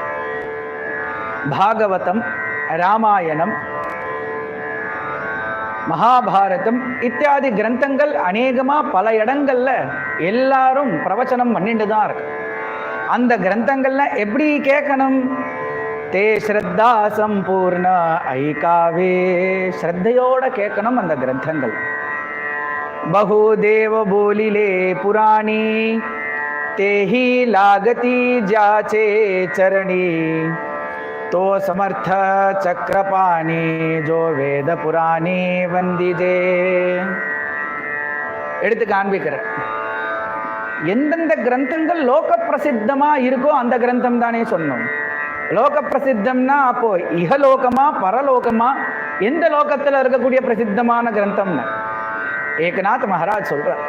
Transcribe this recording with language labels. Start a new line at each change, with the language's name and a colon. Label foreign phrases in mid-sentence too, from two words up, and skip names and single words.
Tamil: பாகவதம், ராமாயணம், மகாபாரதம் இத்தியாதி கிரந்தங்கள் அநேகமாக பல இடங்கள்ல எல்லாரும் பிரவச்சனம் பண்ணிட்டு தான் இருக்கு. அந்த கிரந்தங்கள்ல எப்படி கேட்கணும்?
Marathi: ते श्रद्धा संपूर्ण ऐकावे,
Tamil: ஸ்ரத்தையோட கேட்கணும் அந்த கிரந்தங்கள்.
Marathi: बहु देव बोलिले पुराणी तेही लागती ज्याचे चरणी तो समर्थ चक्रपाणी जो वेद पुराणी वंदिजे.
Tamil: எடுத்து காண்பிக்கிறேன். எந்தெந்த கிரந்தங்கள் லோக பிரசித்தமா இருக்கோ அந்த கிரந்தம் தானே சொன்னோம். லோக பிரசித்தம்னா அப்போ இகலோகமா பரலோகமா எந்த லோகத்தில் இருக்கக்கூடிய பிரசித்தமான கிரந்தம்னு ஏகநாத் மகாராஜ் சொல்ற.